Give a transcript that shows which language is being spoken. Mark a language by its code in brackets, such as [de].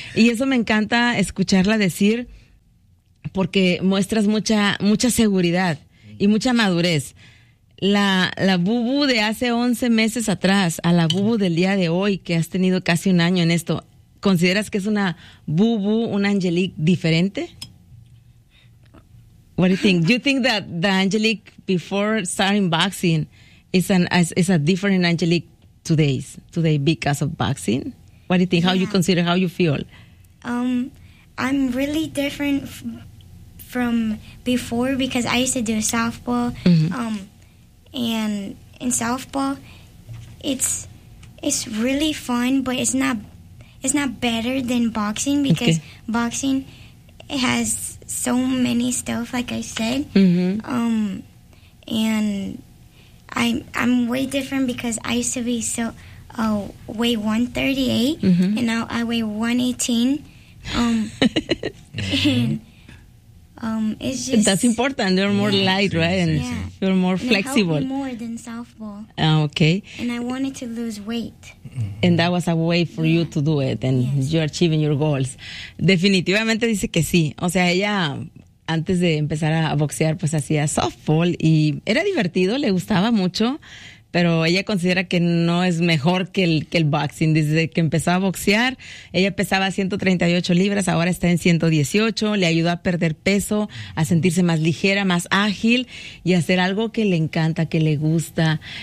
[es] Y eso me encanta escucharla decir, porque muestras mucha seguridad y mucha madurez. La Bubu de hace 11 meses atrás a la Bubu del día de hoy, que has tenido casi un año en esto, ¿consideras que es una Bubu, una Angelique diferente? [en] What do you think? Do you think that the Angelique before starting boxing is a different Angelique today because of boxing? What do you think? Yeah. How you consider, how you feel? I'm really different from before, because I used to do softball, mm-hmm. And in softball, it's really fun, but it's not it's not better than boxing because okay. boxing it has so many stuff, like I said. Mm-hmm. And I'm way different because I used to be so weigh 138 mm-hmm. and now I weigh 118. It's just that's important. You're more light, right? And yeah. you're more flexible. It helped me more than softball. Okay. And I wanted to lose weight. And that was a way for yeah. you to do it, and yes. you're achieving your goals. [es] Definitivamente dice que sí. O sea, ella antes de empezar a boxear, pues hacía softball y era divertido, le gustaba mucho, pero ella considera que no es mejor que el boxing. Desde que empezó a boxear, ella pesaba 138 libras, ahora está en 118, le ayudó a perder peso, a sentirse más ligera, más ágil y a hacer algo que le encanta, que le gusta.